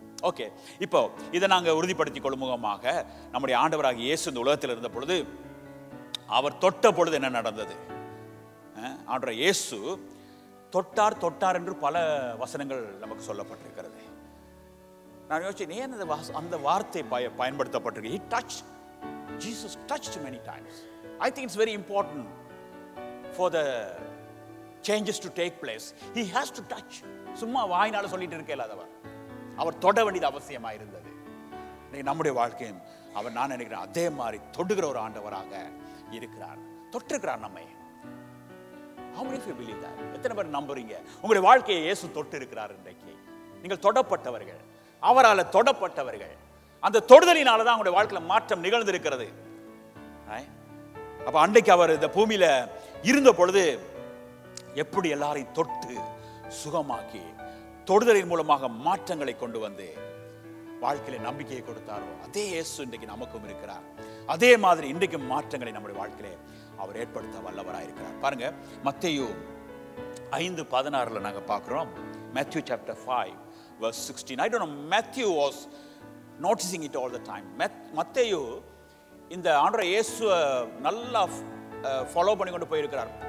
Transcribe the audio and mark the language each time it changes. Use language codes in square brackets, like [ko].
[ta] Okay, இப்போ இதை நாங்க உறுதிப்படுத்திக் கொள்ளும் முகமாக நம்முடைய ஆண்டவராகிய இயேசு இந்த உலகத்தில் இருந்த பொழுது அவர் தொட்ட பொழுது என்ன நடந்தது? ஆண்டவர் இயேசு தொட்டார் தொட்டார் என்று பல வசனங்கள் நமக்கு சொல்லப்பட்டிருக்கிறது. நான் யோசிச்சேன், ஏன் அந்த வார்த்தை பயன்படுத்தப்பட்டிருக்கு? [en] He touched. Jesus touched many times. I think it's very important for the changes to take place. He has to touch. [ta] சும்மா வாயினால சொல்லிட்டு இருக்க இல்லாதவர், அவர் தொட வேண்டியது அவசியமா இருந்தது. நம்முடைய வாழ்க்கையும் அவர், நான் நினைக்கிறேன், அதே மாதிரி தொடுகிற ஒரு ஆண்டவராக இருக்கிறார், தொட்டிருக்கிறார் நம்மை. [en] How many of you believe that? [ta] எத்தனை பேர் நம்புறீங்க உங்களுடைய வாழ்க்கையை இயேசு தொட்டு இருக்கிறார்? இன்றைக்கு நீங்கள் தொடப்பட்டவர்கள், அவரால் தொடப்பட்டவர்கள். அந்த தொடுதலினால தான் உங்களுடைய வாழ்க்கையில மாற்றம் நிகழ்ந்திருக்கிறது. அப்ப அன்றைக்கு அவர் இந்த பூமியில இருந்த பொழுது எப்படி எல்லாரையும் தொட்டு சுகமாக்கி தொடுதலின் மூலமாக மாற்றங்களை கொண்டு வந்து வாழ்க்கையில நம்பிக்கையை கொடுத்தாரோ, அதே இயேசு இன்றைக்கு நமக்கும் இருக்கிறார். அதே மாதிரி இன்றைக்கு மாற்றங்களை நம்முடைய வாழ்க்கையிலே அவர் ஏற்படுத்த வல்லவராக இருக்கிறார். பாருங்க, மத்தேயு 5:16 நாங்க பார்க்கிறோம். [en] Matthew chapter 5 verse 16. I don't know, Matthew was noticing it all the time. [ta] மத்தேயு இந்த ஆண்டவர் இயேசு நல்லா ஃபாலோ பண்ணி கொண்டு போயிருக்கிறார்.